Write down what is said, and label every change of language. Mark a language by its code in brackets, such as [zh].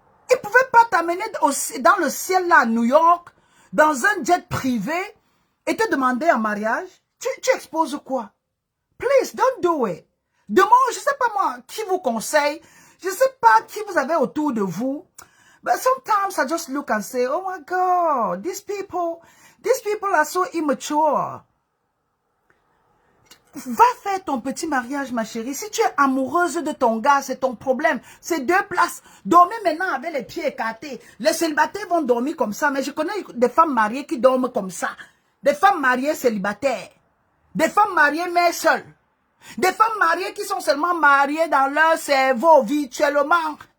[fr] Ils ne pouvaient pas t'amener dans le ciel là à New York, dans un jet privé, et te demander en mariage. Tu exposes quoi? [en] Please, don't do it. [fr] Demain, je ne sais pas moi, qui vous conseille. Je ne sais pas qui vous avez autour de vous. [en] But sometimes I just look and say, oh my God, these people are so immature. [fr] Va faire ton petit mariage, ma chérie. Si tu es amoureuse de ton gars, c'est ton problème. C'est deux places. Dormez maintenant avec les pieds écartés. Les célibataires vont dormir comme ça. Mais je connais des femmes mariées qui dorment comme ça. Des femmes mariées célibataires. Des femmes mariées mais seules. Des femmes mariées qui sont seulement mariées dans leur cerveau virtuellement.